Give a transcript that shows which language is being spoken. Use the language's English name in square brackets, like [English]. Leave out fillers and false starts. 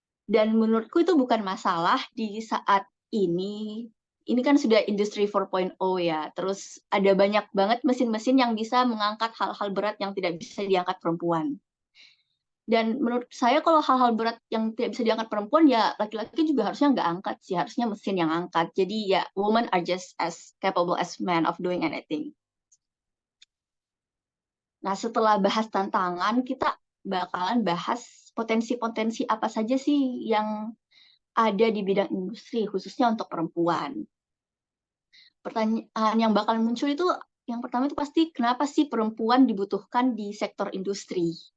[Indonesian] Dan menurutku itu bukan masalah di saat ini kan sudah industri 4.0 ya, terus ada banyak banget mesin-mesin yang bisa mengangkat hal-hal berat yang tidak bisa diangkat perempuan. Dan menurut saya kalau hal-hal berat yang tidak bisa diangkat perempuan, ya laki-laki juga harusnya nggak angkat sih, harusnya mesin yang angkat. Jadi ya [English] women are just as capable as men of doing anything. [Indonesian] Nah setelah bahas tantangan, kita bakalan bahas potensi-potensi apa saja sih yang ada di bidang industri, khususnya untuk perempuan. Pertanyaan yang bakalan muncul itu, yang pertama itu pasti kenapa sih perempuan dibutuhkan di sektor industri?